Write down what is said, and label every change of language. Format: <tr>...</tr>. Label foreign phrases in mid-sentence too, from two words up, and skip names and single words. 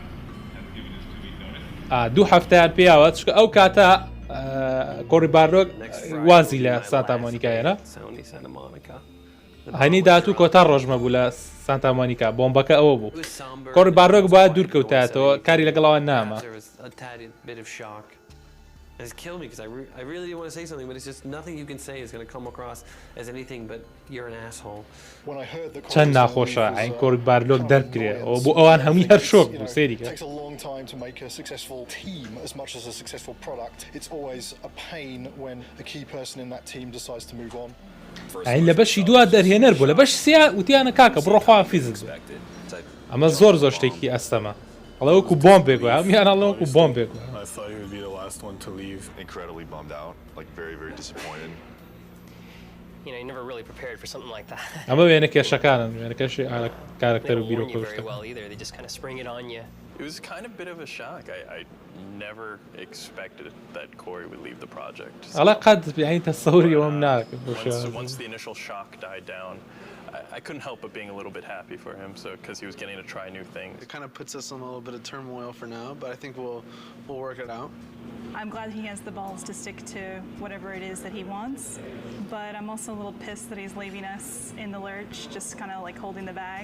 <ckb>2 هەفتەیان پێیاوە چکە ئەو کاتە کۆڕی بارلۆک وازی لە سانتا مۆنیکایەنە هەنی داهاتوو کۆتا ڕۆژمە بوو لە سانتا مۆنیکا بۆمبەکە ئەوە بوو کۆڕی بارلۆک باید دوورکەوتایەتەوە کاری لەگەڵەوە نامە.</ckb> <en>It's killed me because I really want to say something, but it's just nothing you can say is going to come across as anything but you're an asshole.</en> <ckb>چەند ناخۆشە ئەین کۆڕی بارلۆک دەرکرێ بۆ ئەوان هەمووی هەر شۆک بوو سێریکە.</ckb> <en>It takes a long time to make a successful team as much as a successful product. It's always a pain when a key person in that team decides to move on.</en> <ckb>ئەین لە بەشی دووە دەرهێنەر بوو لە بەش سێ وتیانە کاکە بڕۆخوا فیزیک ئەمە زۆر شتێکی ئەستەمە ئەڵە وەکو بۆمبێک وایە ئەمیان ئەڵە وەکو بۆمبێک وایە.</ckb> <en>I thought he would be the last one to leave. Incredibly bummed out, like very, very disappointed. You know, you never really prepared for something like that.</en> <ckb>ئەمە وێنە کێشەکانن وێنەکەشی کارکتەر و</ckb> <en>They</en> <ckb>بیرۆ</ckb> <en>don't warn you very</en> <ckb>کوردشتە.</ckb> <en>well either. They just kind of spring it on you. It was kind of a bit of a shock. I never expected that Corey would leave the project.</en> <ckb>ئەڵە قەت یعنی تەسەوری ئەوەم ناکەم.</ckb> <en>Once the initial shock died down, I couldn't help but being a little bit happy for him, so because he was getting to try new things. It kind of puts us in a little bit of turmoil for now, but I think we'll work it out. I'm glad he has the balls to stick to whatever it is that he wants, but I'm also a little pissed that he's leaving us in the lurch, just kind of like holding the bag.</en>